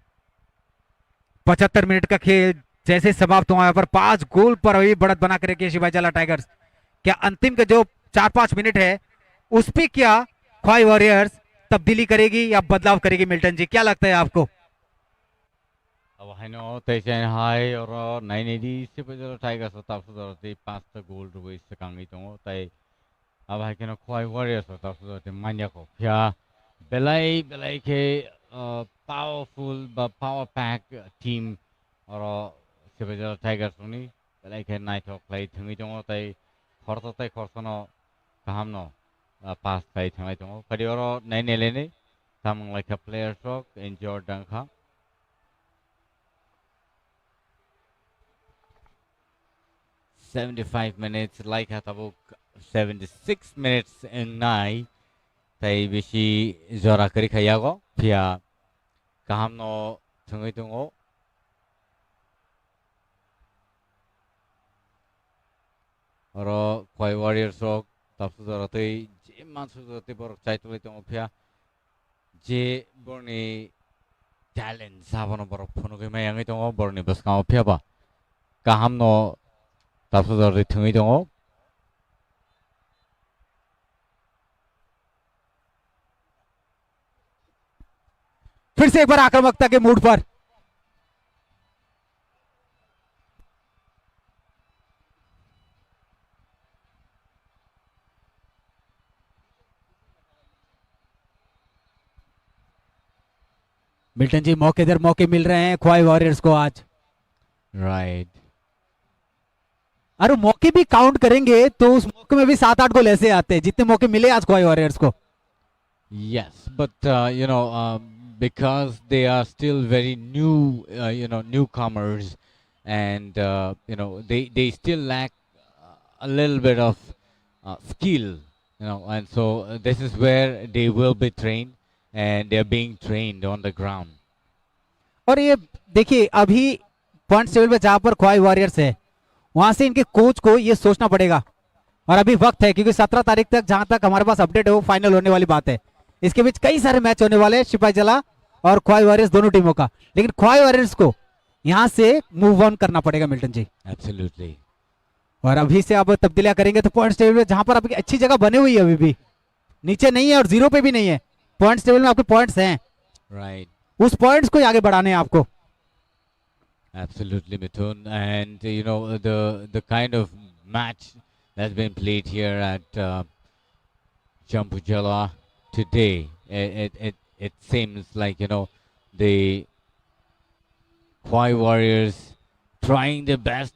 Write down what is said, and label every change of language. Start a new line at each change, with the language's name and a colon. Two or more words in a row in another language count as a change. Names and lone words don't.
Hindi: 75 मिनट का खेल जैसे समाप्त हुआ, यहाँ पर 5 गोल पर अभी बढ़त बना कर रखी है सिपाहीजला टाइगर्स। क्या अंतिम के जो 4-5 मिनट है उस पर क्या ख्वाई वॉरियर्स तब्दीली करेगी या बदलाव करेगी? मिल्टन जी, क्या लगता है आपको?
Kok Borok: अब हैनो तैसेन हाई और 980 सिपाहीजला टाइगर्स ताफुदरते 5 गोल रुबे सकांगी दङ तै अब हैकेनो ख्वाई वॉरियर्स ताफुदरते मान्याको फिया बेलाय के पावरफुल बा
English: power pack team
Kok Borok: और सिपाहीजला टाइगर्स नि बेलाय के नाइथो प्ले थंगि दङ तै खर्ततै खर्सनो काहामनो
English: pass play
Kok Borok: थंगाइ दङ कदि और 911 नि सामंग
English: like players
Kok Borok: रक इंजर्ड दंखा
English: 75 minutes like
Kok Borok: hatabuk
English: 76 minutes in
Kok Borok: nai tai bisi jora kari khayago pia kahamno thungai tungo oro khoi warriors rok tapsu jora tei je mansu jora bor chaitulai tungo pia je borni talent sabono bor phonugai mayangai tungo borni baskao pia ba kahamno ताफुदरते थंगै दङ
Hindi: फिर से एक बार आक्रामकता के मूड पर मिल्टन जी, मौके दर मौके मिल रहे हैं ख्वाई वॉरियर्स को आज। राइट अरे मौके भी काउंट करेंगे तो उस मौके में भी 7-8 गोल ऐसे आते हैं जितने मौके मिले आज ख्वाई वॉरियर्स को।
English: Yes, but you know, because they are still very new, you know, newcomers, and you know, they still lack a little bit of skill, you know, and so this is where they will be trained, and they are being trained on the ground.
Hindi: और ये देखिए अभी
English: point table
Hindi: पे जहां पर ख्वाई वॉरियर्स है वहां से इनके कोच को ये सोचना पड़ेगा, और अभी वक्त है क्योंकि 17 तारीख तक जहां तक हमारे पास अपडेट है वो फाइनल होने वाली बात है। इसके बीच कई सारे मैच होने वाले हैं सिपाहीजला और ख्वाई वॉरियर्स दोनों टीमों का, लेकिन ख्वाई वॉरियर्स को यहां से
English: move on
Hindi: करना पड़ेगा मिल्टन जी।
English: Absolutely.
Hindi: और अभी से आप तब्दीलियां करेंगे तो
English: point table
Hindi: में जहां पर आपकी अच्छी जगह बनी हुई है अभी भी नीचे नहीं है और 0 पे भी नहीं है,
English: point table
Hindi: में आपके पॉइंट्स हैं,
English: Right.
Hindi: उस पॉइंट्स को आगे बढ़ाने हैं आपको।
English: Absolutely, Mithun. And you know the kind of match that's been played here at Champujala today. It seems like the Khwai Warriors trying their best.